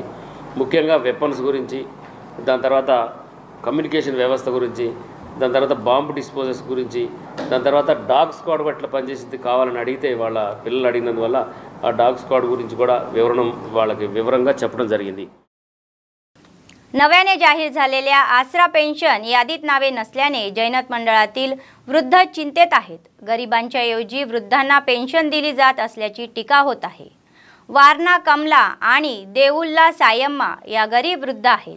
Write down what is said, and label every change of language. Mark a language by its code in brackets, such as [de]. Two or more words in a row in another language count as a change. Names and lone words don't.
[te] ముఖ్యంగా వెపన్స్ గురించి, దాని తర్వాత కమ్యూనికేషన్ వ్యవస్థ గురించి, దాని తర్వాత [en] bomb disposals [te] గురించి, దాని తర్వాత [en] dog squad [te] ఎట్లా పనిచేసింది కావాలని అడిగితే వాళ్ళ పిల్లలు అడిగినందువల్ల ఆ [en] dog squad [te] गुరించి కూడా వాళ్ళకి వివరంగా చెప్పడం జరిగింది। [mr] नव्याने जाहीर झालेल्या आसरा पेन्शन यादीत नावे नसल्याने जैनत मंडळातील वृद्ध चिंतेत आहेत। गरिबांच्या ऐवजी वृद्धांना पेन्शन दिली जात असल्याची टीका होत आहे। वारणा कमला आणि देऊल्ला सायम्मा या गरीब वृद्ध आहेत।